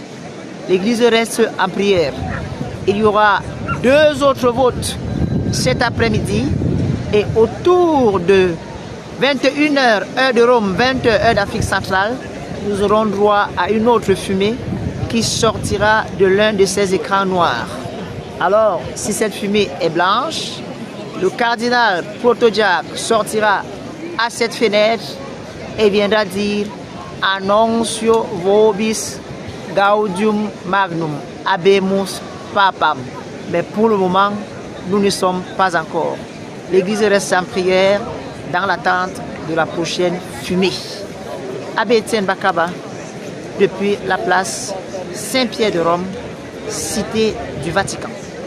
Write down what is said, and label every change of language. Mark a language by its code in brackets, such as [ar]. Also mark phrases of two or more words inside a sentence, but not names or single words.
[fr] L'église reste en prière. Il y aura 2 autres votes cet après-midi et autour de 21h heure de Rome, 20h heure d'Afrique centrale, nous aurons droit à une autre fumée qui sortira de l'un de ces écrans noirs. Alors, si cette fumée est blanche, le cardinal Protodiac sortira à cette fenêtre et viendra dire [la] Annuncio vobis gaudium magnum habemus papam. [fr] Mais pour le moment, nous ne sommes pas encore. L'église reste en prière dans l'attente de la prochaine fumée. Abbé Etienne Bakaba, depuis la place Saint-Pierre de Rome, cité du Vatican.